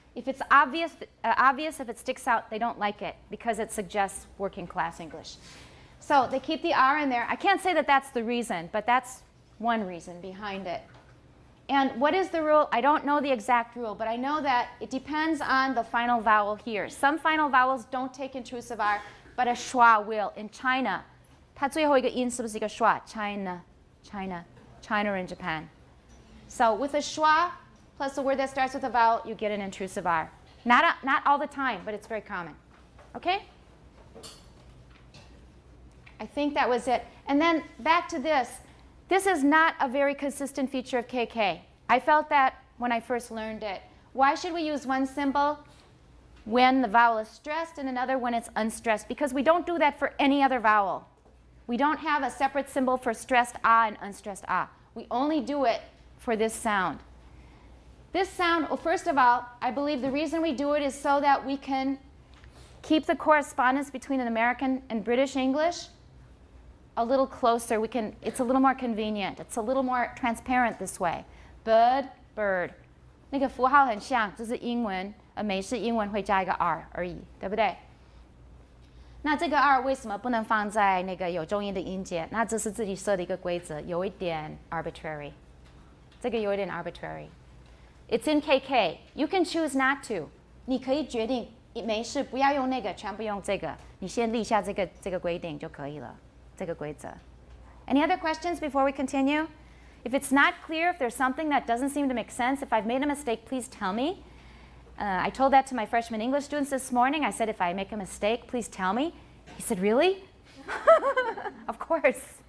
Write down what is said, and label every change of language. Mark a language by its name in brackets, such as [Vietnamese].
[English] If it's obvious, if it sticks out, they don't like it because it suggests working class English. So they keep the R in there. I can't say that that's the reason, but that's one reason behind it. And what is the rule? I don't know the exact rule, but I know that it depends on the final vowel here. Some final vowels don't take intrusive R, but a schwa will. In China, [Chinese] 它最后一个音是不是一个 schwa? [English] China in Japan. So with a schwa plus a word that starts with a vowel, you get an intrusive R. Not all the time, but it's very common. Okay? I think that was it. And then back to this. This is not a very consistent feature of KK. I felt that when I first learned it. Why should we use one symbol when the vowel is stressed and another when it's unstressed? Because we don't do that for any other vowel. We don't have a separate symbol for stressed ah and unstressed ah. We only do it for this sound. This sound, well, first of all, I believe the reason we do it is so that we can keep the correspondence between an American and British English a little closer. It's a little more convenient. It's a little more transparent this way. Bird, bird. [Chinese] 那个符号很像，这是英文，美式英文会加一个 R 而已，对不对？那这个 R 为什么不能放在那个有重音的音节？那这是自己设的一个规则，有一点 arbitrary。这个有一点 arbitrary。 [English] It's in KK. You can choose not to. [Chinese] 你可以决定没事，不要用那个，全部用这个。你先立下这个规定就可以了。这个规则。 [English] Any other questions before we continue? If it's not clear, if there's something that doesn't seem to make sense, if I've made a mistake, please tell me. I told that to my freshman English students this morning. I said, if I make a mistake, please tell me. He said, really? Of course.